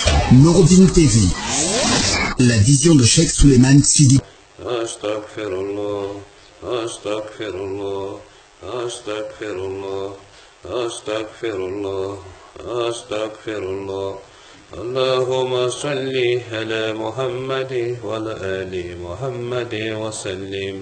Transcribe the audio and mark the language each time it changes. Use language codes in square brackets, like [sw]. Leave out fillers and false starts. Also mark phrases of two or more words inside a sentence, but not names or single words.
[fr] Nordine TV, la vision de Cheikh Souleymane Sidi. [ar] أستغفر الله، أستغفر الله، أستغفر الله، أستغفر الله، أستغفر الله. اللهم صل على محمد وعلى آل محمد وسلم.